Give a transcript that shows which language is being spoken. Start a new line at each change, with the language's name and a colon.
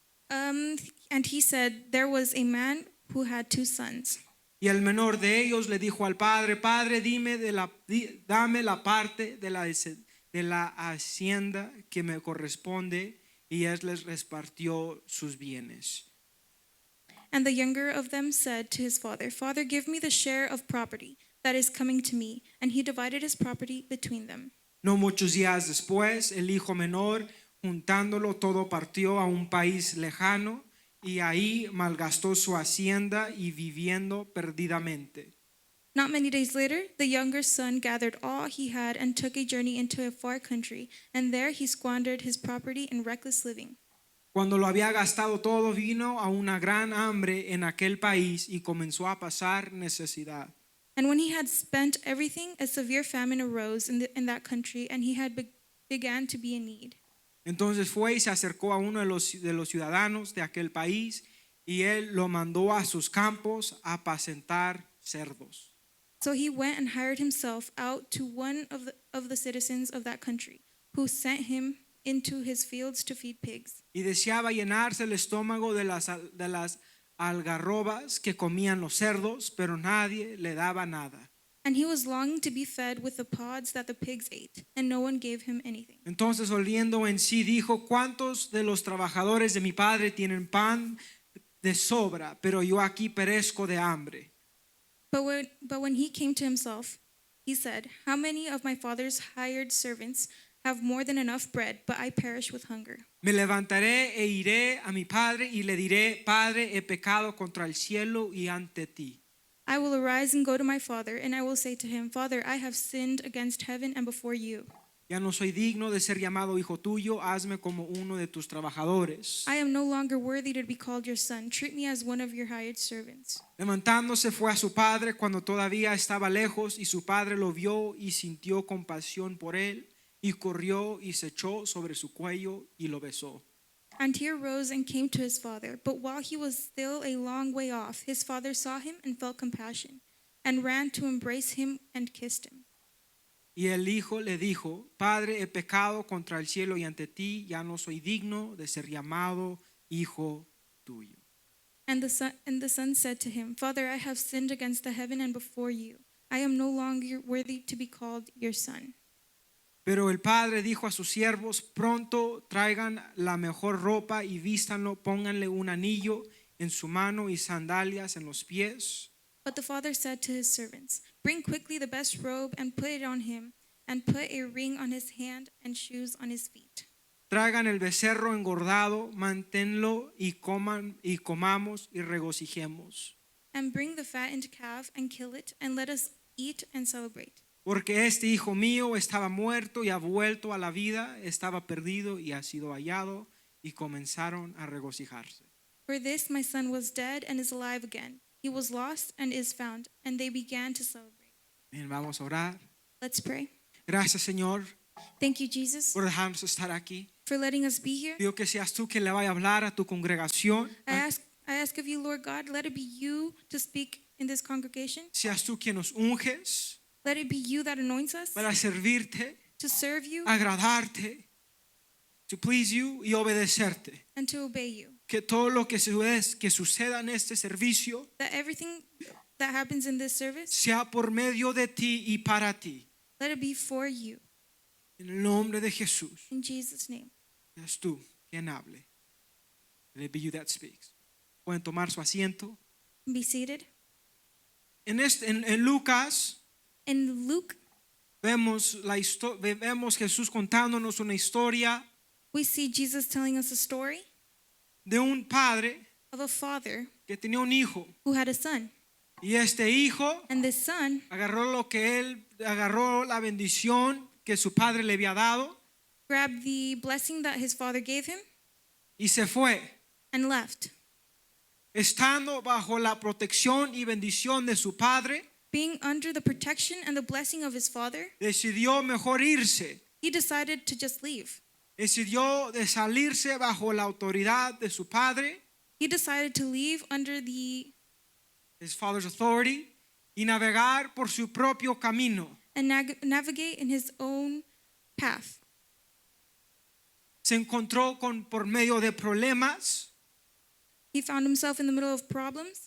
English: And he said there was a man who had 2 sons.
Spanish: Y el menor de ellos le dijo al padre: Padre, dame la parte de la hacienda que me corresponde. Y él les repartió sus bienes.
English: And the younger of them said to his father, Father, give me the share of property that is coming to me. And he divided his property between them.
Spanish: No muchos días después, el hijo menor, juntándolo todo, partió a un país lejano y ahí malgastó su hacienda y viviendo perdidamente.
English: Not many days later, the younger son gathered all he had and took a journey into a far country, and there he squandered his property in reckless living.
Spanish: Cuando lo había gastado todo, vino a una gran hambre en aquel país y comenzó a pasar necesidad.
English: And when he had spent everything, a severe famine arose in that country, and he had began to be in need.
Spanish: Entonces fue y se acercó a uno de los ciudadanos de aquel país y él lo mandó a sus campos a apacentar cerdos.
English: So he went and hired himself out to one of the citizens of that country, who sent him into his fields to feed pigs.
Spanish: Y deseaba llenarse el estómago de las algarrobas que comían los cerdos, pero nadie le daba nada.
English: And he was longing to be fed with the pods that the pigs ate, and no one gave him anything.
Spanish: Entonces, oliendo en sí, dijo: ¿Cuántos de los trabajadores de mi padre tienen pan de sobra, pero yo aquí perezco de hambre?
English: But when he came to himself, he said, How many of my father's hired servants have more than enough bread, but I perish with hunger?
Spanish: Me levantaré e iré a mi padre y le diré: Padre, he pecado contra el cielo y ante ti.
English: I will arise and go to my father, and I will say to him, Father, I have sinned against heaven and before you.
Spanish: Ya no soy digno de ser llamado hijo tuyo, hazme como uno de tus trabajadores.
English: I am no longer worthy to be called your son. Treat me as one of your hired servants.
Spanish: Levantándose fue a su padre cuando todavía estaba lejos, y su padre lo vio y sintió compasión por él, y corrió y se echó sobre su cuello y lo besó.
English: And he arose and came to his father. But while he was still a long way off, his father saw him and felt compassion, and ran to embrace him and kissed him.
Spanish: Y el hijo le dijo: Padre, he pecado contra el cielo y ante ti, ya no soy digno de ser llamado hijo tuyo.
English: And the son said to him, Father, I have sinned against the heaven and before you. I am no longer worthy to be called your son.
Spanish: Pero el padre dijo a sus siervos: Pronto traigan la mejor ropa y vístanlo, pónganle un anillo en su mano y sandalias en los pies.
English: But the father said to his servants, Bring quickly the best robe and put it on him, and put a ring on his hand and shoes on his feet.
Spanish: Traigan el becerro engordado, manténlo y comamos y regocijemos.
English: And bring the fattened calf and kill it, and let us eat and celebrate.
Spanish: Porque este hijo mío estaba muerto y ha vuelto a la vida, estaba perdido y ha sido hallado, y comenzaron a regocijarse.
English: For this my son was dead and is alive again. He was lost and is found, and they began to celebrate.
Spanish: Bien, vamos a orar.
English: Let's pray.
Spanish: Gracias, Señor,
English: Thank you, Jesus,
Spanish: por dejarnos estar aquí.
English: for letting us be here.
Spanish: Pido que seas tú quien le vaya a hablar a tu congregación.
English: I ask of you, Lord God, let it be you to speak in this congregation.
Spanish: Seas tú quien nos unges
English: Let it be you that anoints us
Spanish: para servirte,
English: to serve you,
Spanish: agradarte,
English: to please you
Spanish: y obedecerte.
English: and to obey you.
Spanish: Que todo lo que suceda en este servicio
English: That everything that happens in this service,
Spanish: sea por medio de ti y para ti.
English: let it be for you.
Spanish: En el nombre de Jesús,
English: In Jesus' name.
Spanish: es tú quien hable.
English: Let it be you that speaks.
Spanish: Pueden tomar su asiento.
English: Be seated.
Spanish: En Lucas
English: In Luke,
Spanish: vemos Jesús contándonos una historia
English: we see Jesus telling us a story
Spanish: de un padre
English: of a father
Spanish: que tenía un hijo.
English: who had a son.
Spanish: Y este hijo
English: And this son
Spanish: agarró la bendición que su padre le había dado
English: grabbed the blessing that his father gave him
Spanish: y se fue.
English: and left.
Spanish: Estando bajo la protección y bendición de su padre,
English: Being under the protection and the blessing of his father,
Spanish: decidió mejor irse.
English: he decided to just leave.
Spanish: Decidió de salirse bajo la autoridad de su padre,
English: He decided to leave under his father's authority,
Spanish: y navegar por su propio camino.
English: and navigate in his own path.
Spanish: Se encontró por medio de problemas,
English: He found himself in the middle of problems.